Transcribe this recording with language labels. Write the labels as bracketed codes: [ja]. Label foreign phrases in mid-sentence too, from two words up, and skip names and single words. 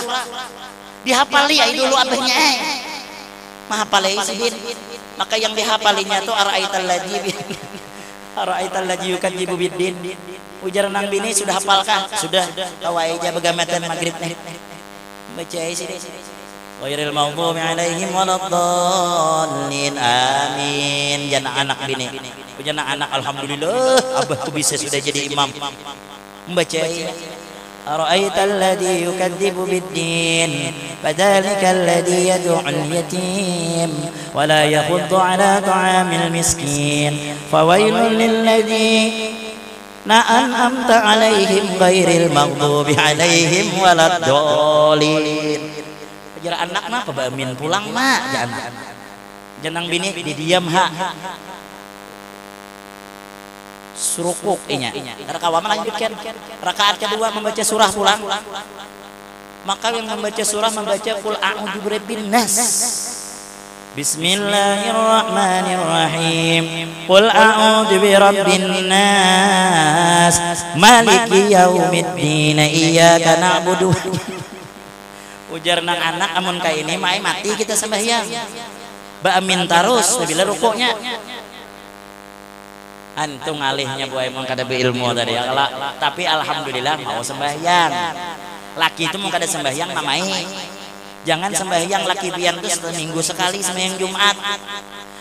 [bjn] Dihafali ya dulu abahnya. Mahafalai sidin. Maka yang dihafalinya tuh [ar] أرأيت الذي يكذب بالدين. [bjn] Ujar nang bini sudah hafalkah? Sudah. Kawai aja begamatan maghrib nih. Baca sidin. [ar] غير المغضوب عليهم ولا الضالين. [bjn] Amin. Jana anak bini. Jana anak alhamdulillah abahku bisa sudah jadi imam. [ar] Membaca أرأيت الذي يكذب بالدين فذلك الذي يدع اليتيم ولا يحض على طعام المسكين فويل للذين أنعمت عليهم غير المغضوب عليهم ولا الضالين. [bjn] Ajar anak mah pabamin pulang mah janang bini didiam ha. Surukuk inya. Rakaat melanjutkan. Rakaat kedua membaca surah pulang. Maka yang membaca surah membaca [ar] قل أعوذ برب الناس. بسم الله الرحمن الرحيم. قل أعوذ برب الناس. مالك يوم الدين إياك نعبد. [bjn] Ujar nang anak amun ka ini mati kita sembahyang. Baamin terus bila rukuknya. Antung alihnya buai mau kada beilmu tadi ya tapi alhamdulillah mau sembahyang. Laki itu mau kada sembahyang mamai. Jangan sembahyang laki pian itu seminggu sekali sembahyang Jumat.